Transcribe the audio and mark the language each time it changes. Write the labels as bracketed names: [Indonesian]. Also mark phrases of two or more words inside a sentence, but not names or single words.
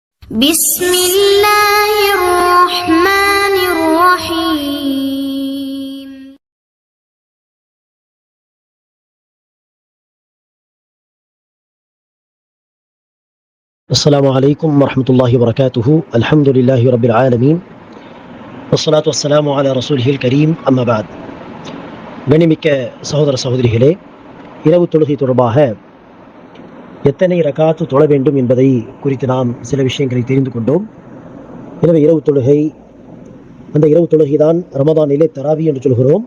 [Arabic] بسم الله الرحمن الرحيم. السلام عليكم ورحمة الله وبركاته. الحمد لله رب العالمين والصلاة والسلام على رسوله الكريم. أما بعد. [Tamil] கண்ணியமிக்க சகோதர சகோதரிகளே, இரவு தொழுகை தொடர்பாக எத்தனை ரகாத்து தொழ வேண்டும் என்பதை குறித்து நாம் சில விஷயங்களை தெரிந்து கொண்டோம். எனவே அந்த இரவு தொழுகை தான் ரமதானிலே தராவி என்று சொல்கிறோம்.